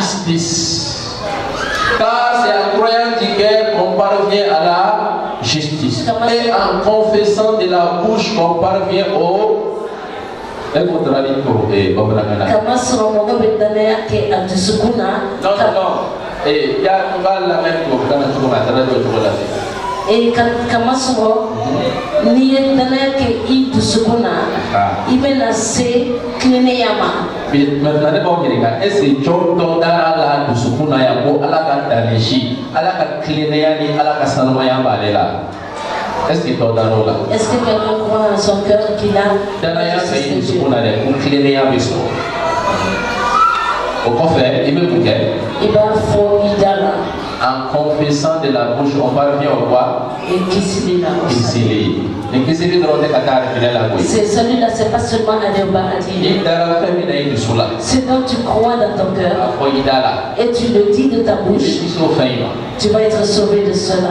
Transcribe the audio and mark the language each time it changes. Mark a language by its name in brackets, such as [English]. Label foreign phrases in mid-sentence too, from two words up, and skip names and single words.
[French] Car c'est en croyant du cœur qu'on parvient à la justice. Et en confessant de la bouche qu'on parvient au... Non, non, non. Et il y a la même [Bambara] et kama sɔrɔ n'i ye danaya kɛ I dusukun na I bɛna se kilennenya ma. Maintenant ne b'aw ɲininka [French] est-ce que [Bambara] jɔn dɔ dara la dusukun na yan ko Ala ka danesi Ala ka kilennenya ni Ala ka sanumaya b'ale la [French] est-ce que [Bambara] dɔ dara o la. [French] Est-ce que quelqu'un croit en son cœur qu'il a [Bambara] danaya fɛ I dusukun na dɛ ko kilennenya bɛ sɔrɔ o kɔfɛ I bɛ mun kɛ. I b'a fɔ I da la. [French] En confessant de la bouche, on parvient au quoi? [Bambara] Kisili. [French] C'est celui-là, c'est pas seulement aller au paradis. Ce dont tu crois dans ton cœur et tu le dis de ta bouche, tu vas être sauvé de cela.